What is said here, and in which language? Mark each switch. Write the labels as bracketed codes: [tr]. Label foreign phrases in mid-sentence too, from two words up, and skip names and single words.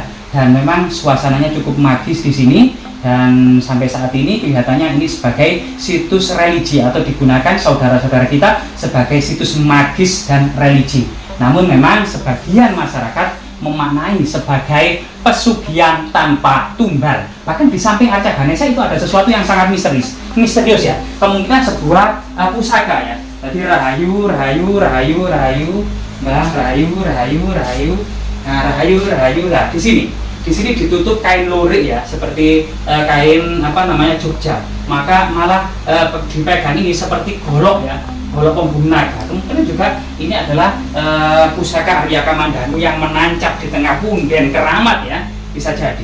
[id] Dan memang suasananya cukup magis di sini, dan sampai saat ini kelihatannya ini sebagai situs religi atau digunakan saudara-saudara kita sebagai situs magis dan religi. Namun memang sebagian masyarakat memaknai sebagai pesugihan tanpa tumbal. Bahkan di samping arca Ganesha itu ada sesuatu yang sangat misterius ya. Kemungkinan sebuah pusaka ya. [jv] Jadi rahayu, rahayu, rahayu, rahayu, nah, rahayu, rahayu, rahayu, nah, rahayu, rahayu. [id] Nah, di sini ditutup kain lurik ya, seperti kain Jogja. Maka malah dipegang ini seperti golok ya, golok pembunuh naga. Kemudian juga ini adalah pusaka Arya Kamandanu yang menancap di tengah punden keramat ya, bisa jadi.